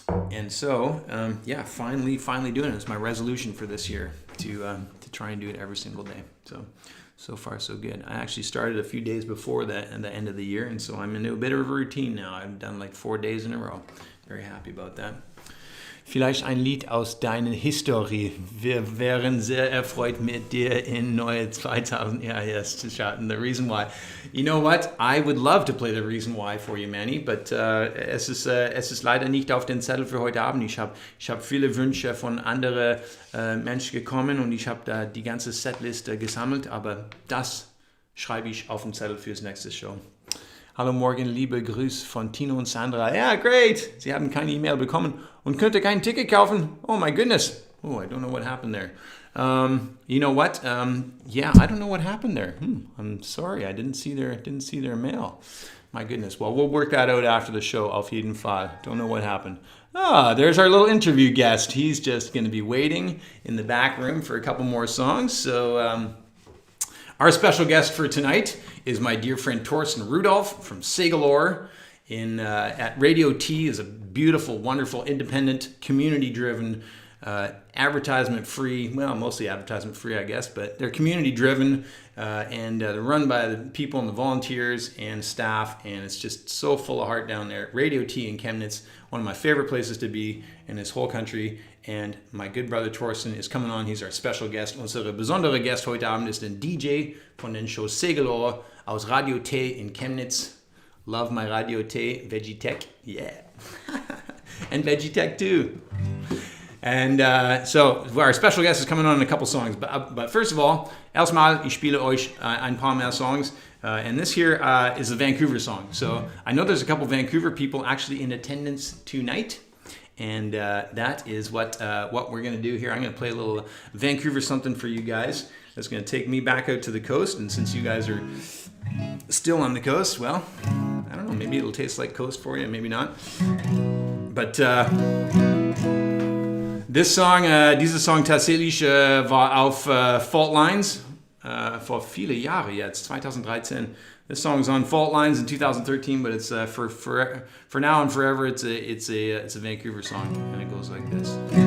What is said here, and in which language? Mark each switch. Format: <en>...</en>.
<en>And so, finally doing it. It's my resolution for this year to try and do it every single day. So far, so good. I actually started a few days before that and the end of the year, and so I'm into a bit of a routine now. I've done like 4 days in a row. Very happy about that.</en> <de>Vielleicht ein Lied aus deiner Historie. Wir wären sehr erfreut mit dir in neue 2000.</de> <en>Yeah, yes, to Schalten. The reason why. You know what? I would love to play the reason why for you, Manny, but</en> <de>es ist leider nicht auf den Zettel für heute Abend. Ich hab viele Wünsche von anderen Menschen gekommen und ich habe da die ganze Setliste gesammelt, aber das schreibe ich auf den Zettel fürs nächste Show. Hallo Morgen, liebe Grüße von Tino und Sandra. Ja, great. Sie haben keine E-Mail bekommen und könnte kein Ticket kaufen.</de> <en>Oh my goodness. Oh, I don't know what happened there. You know what? Yeah, I don't know what happened there. I'm sorry. I didn't see their mail. My goodness. Well, we'll work that out after the show.</en> <de>Auf jeden Fall.</de> <en>Don't know what happened. There's our little interview guest. He's just going to be waiting in the back room for a couple more songs. So, our special guest for tonight is my dear friend Torsten Rudolph from segelOhr at Radio T. Is a beautiful, wonderful, independent, community-driven, advertisement-free, well, mostly advertisement-free, I guess, but they're community-driven and they're run by the people and the volunteers and staff, and it's just so full of heart down there. Radio T in Chemnitz, one of my favorite places to be in this whole country. And my good brother Torsten is coming on. He's our special guest.</en> <de>Unsere besondere Gast heute Abend ist ein DJ von den Show segelOhr aus Radio T in Chemnitz.</de> <en>Love my Radio T, Vegitech, yeah. And Vegitech too. And so our special guest is coming on in a couple songs. But first of all,</en> <de>erstmal, ich spiele euch ein paar mehr Songs.</de> <en>And this here is a Vancouver song. So I know there's a couple Vancouver people actually in attendance tonight. And that is what we're going to do here. I'm going to play a little Vancouver something for you guys. That's going to take me back out to the coast. And since you guys are still on the coast, well, I don't know, maybe it'll taste like coast for you, maybe not. But this song,</en> <de>dieser Song tatsächlich war auf Fault Lines vor viele Jahre jetzt, 2013.</de> <en>This song's on Fault Lines in 2013, but it's for now and forever. It's a Vancouver song, and it goes like this.</en>